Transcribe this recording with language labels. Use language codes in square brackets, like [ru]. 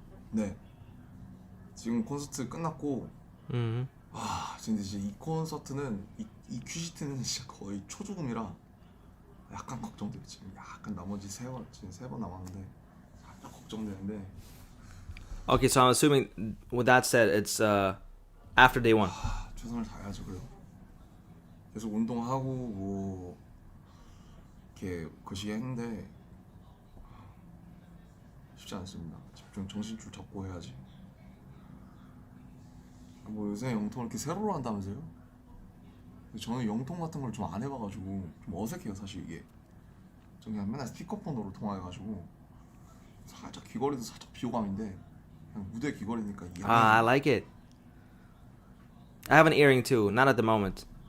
[ko] 네. 지금 콘서트 끝났고. 진짜 이 콘서트는 이 큐시트는 진짜 거의 초조금이라 약간 걱정돼요. 지금 약간 나머지 지금 3번 남았는데 살짝 걱정되는데. [en] Okay, so I'm assuming with that said, it's after day one. [ko] 최선을 다해야죠. 그래요. 계속 운동하고 뭐 이렇게 거시기 했는데 쉽지 않습니다. 정신줄 잡고 해야지. 뭐 요새 영통을 이렇게 세로로 한다면서요? 저는 영통 같은 걸 좀 안 해봐가지고 좀 어색해요 사실 이게. 저 그냥 맨날 스피커폰으로 통화해가지고 살짝 귀걸이도 살짝 비호감인데 그냥 무대 귀걸이니까 이게. [en] I like it. I have an earring too, not at the moment.